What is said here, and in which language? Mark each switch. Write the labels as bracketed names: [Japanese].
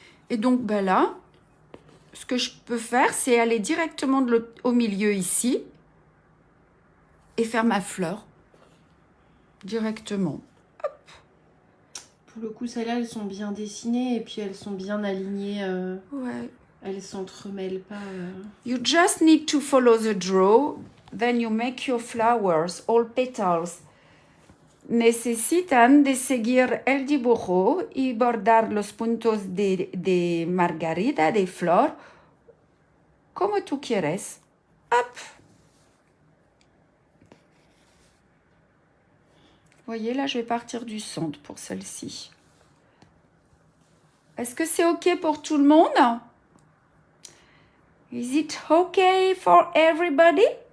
[French] Et donc, ben là, ce que je peux faire, c'est aller directement au milieu ici et faire ma fleur directement. Pour le coup, celles-là, elles sont bien dessinées et puis elles sont bien alignées. Ouais. Elles s'entremêlent pas. [English] You just need to follow the draw, then you make your flowers, all petals. [Spanish] Necesitan de seguir el dibujo y bordar los puntos de margarita, de flor, como tú quieres. [French] Hop. Vous voyez, là, je vais partir du centre pour celle-ci. Est-ce que c'est OK pour tout le monde? [English] Is it okay for everybody?